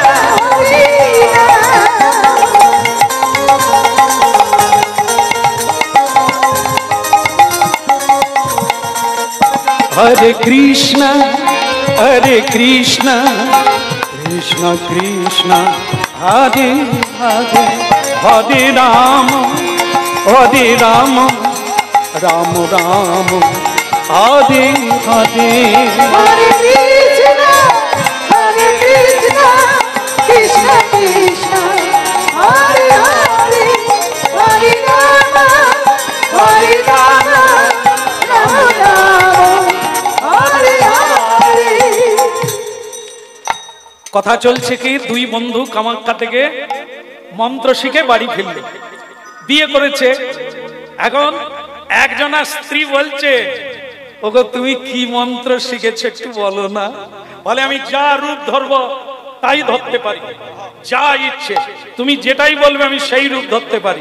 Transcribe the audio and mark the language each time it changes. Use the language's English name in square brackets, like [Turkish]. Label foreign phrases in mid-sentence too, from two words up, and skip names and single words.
[Bangla] হরে কৃষ্ণ হরে কৃষ্ণ কৃষ্ণ কৃষ্ণ হরে হরে, হরে রাম রাম রাম হরে হরে। Hare Krishna, Krishna Krishna, Hare Hare, Hare Rama, Hare Rama, Rama Rama, Hare Hare। কথা চলছে কি, দুই বন্ধু কামাখ্যা থেকে মন্ত্র শিখে বাড়ি ফিরল, বিয়ে করেছে। এখন একজনা স্ত্রী বলছে, ওগো তুমি কি মন্ত্র শিখেছো একটু বলো না। বলে আমি যা রূপ ধরবো তাই ধরতে পারি, যা ইচ্ছে তুমি যেটাই বলবে আমি সেই রূপ ধরতে পারি।